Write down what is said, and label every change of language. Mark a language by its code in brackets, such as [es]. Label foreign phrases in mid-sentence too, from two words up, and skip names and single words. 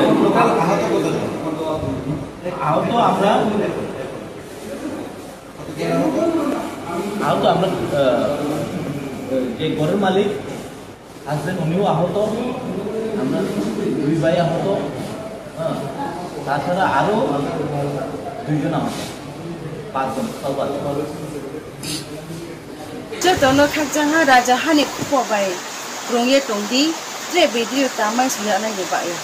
[bn] আহত আমরা যে ঘরের মালিক হাজবেন্ড উনিও আহত আমরা 2 ভাই আহত হ্যাঁ তাছাড়া আরও 2 জন আহত 5 জন সব [trp] Jotono khakjanga raja hani khupo bai rongye tongdi tre video tamai suya na ye bai